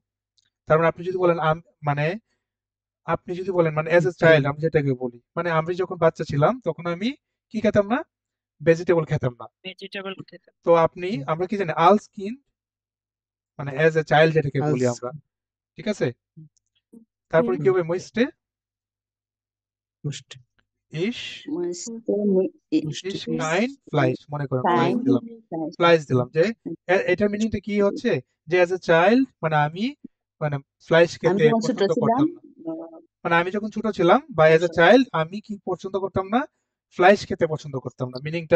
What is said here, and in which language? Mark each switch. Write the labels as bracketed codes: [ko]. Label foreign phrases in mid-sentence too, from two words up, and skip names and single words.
[bn] তার মানে আপনি যদি বলেন মানে আপনি যদি বলেন মানে [en] as a child, [bn] আমি যেটাকে বলি মানে আমি যখন বাচ্চা ছিলাম তখন আমি কি খেতাম না, ভেজিটেবল খেতাম না। ভেজিটেবল খেতে তো আমরা কি জানি আল স্কিন, মানে [en] as a child [bn] যেটাকে বলি [de] Als [bn] আমরা, ঠিক আছে। তারপরে কি হবে ময়েস্টে? [de] möchte ইস musste ich kein Fleisch, [bn] মনে করেন ফ্লাইস [de] kein [bn] দিলাম, [de] Fleisch [bn] ফ্লাইস দিলাম যে [de] essen. [bn] এটার মিনিংটা কি হচ্ছে যে [en] as a child [bn] মানে আমি মানে ফ্লাইস আমি খেতে যখন ছোট পছন্দ ছিলাম করতাম না। মানে আমি যখন ছোট ছিলাম বা [en] as a child [bn] আমি কি পছন্দ করতাম না, ফ্লাইস খেতে পছন্দ করতাম না, মিনিংটা